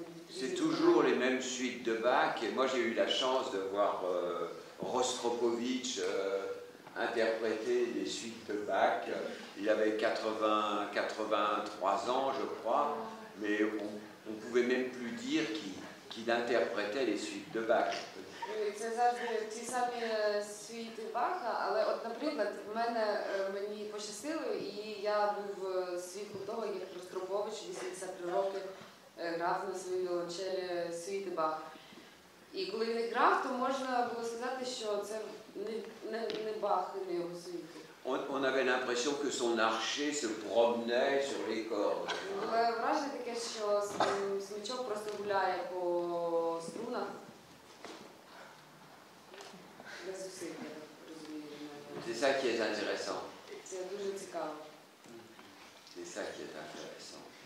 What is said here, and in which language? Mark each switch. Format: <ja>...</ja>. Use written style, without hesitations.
<fr>C'est toujours les mêmes suites de Bach, et moi j'ai eu la chance de voir Rostropovitch interpréter des suites de Bach. Il avait 83 ans, je crois, mais on ne pouvait même plus dire qu'il interprétait les suites de Bach.</fr> <uk>І це завжди ті самі світи Баха, але от, наприклад, мені пощастило, і я був свідком того, як Ростропович 83 роки грав на своїй віолончелі світи Баха. І коли він їх грав, то можна було сказати, що це не Бах і не його світи.</uk> <fr>On avait l'impression que son archer se promenait sur les cordes.</fr> <uk>Було враження таке, що смичок просто гуляє по струнах. Без зусиль, я так розумію.</uk> <fr>C'est ça qui est intéressant.</fr> <uk>Це дуже цікаво.</uk> <fr>C'est ça qui est intéressant.</fr>